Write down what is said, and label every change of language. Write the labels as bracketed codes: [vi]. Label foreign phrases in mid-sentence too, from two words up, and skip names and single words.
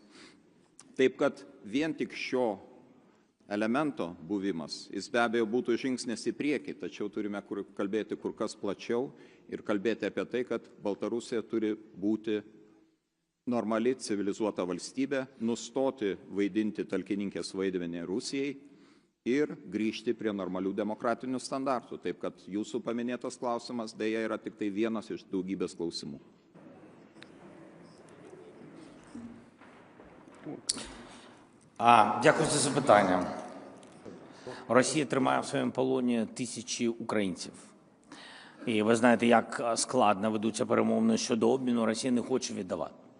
[lt] Taip kad vien tik šio elemento buvimas, jis be abejo būtų žingsnis į priekį, tačiau turime kalbėti kur kas plačiau ir kalbėti apie tai, kad Baltarusija turi būti normali, civilizuota valstybė, nustoti vaidinti talkininkės vaidmenį Rusijai ir grįžti prie normalių demokratinių standartų. Taip kad jūsų paminėtas klausimas dėja yra tik tai vienas iš daugybės klausimų. [uk] Дякую за запитання. Росія тримає в своєму полоні тисячі українців. І ви знаєте, як складно ведуться перемовини щодо обміну, Росія не хоче віддавати.